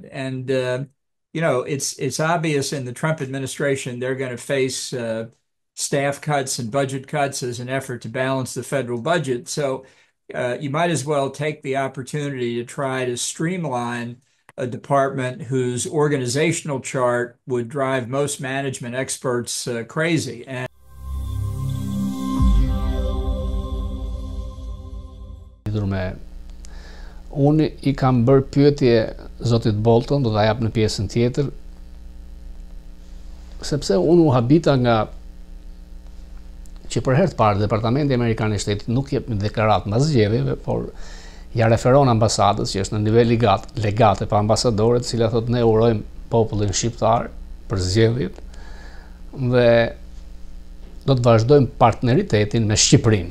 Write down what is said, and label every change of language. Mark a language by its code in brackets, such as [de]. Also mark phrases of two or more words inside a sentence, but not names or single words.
[en] And, it's obvious in the Trump administration they're going to face staff cuts and budget cuts as an effort to balance the federal budget. So you might as well take the opportunity to try to streamline a department whose organizational chart would drive most management experts crazy. And [sq] unë I kam bërë pyetje zotit Bolton, do ta jap në pjesën tjetër, sepse unë u habita nga që për herë të parë Departamenti Amerikan I Shtetit nuk jep një deklaratë mbas zgjedhjeve, por ja referon ambasadës që është në nivel legate pa ambasadore, të cilat thotë ne urojmë popullin shqiptar për zgjedhjet dhe do të vazhdojmë partneritetin me Shqipërinë.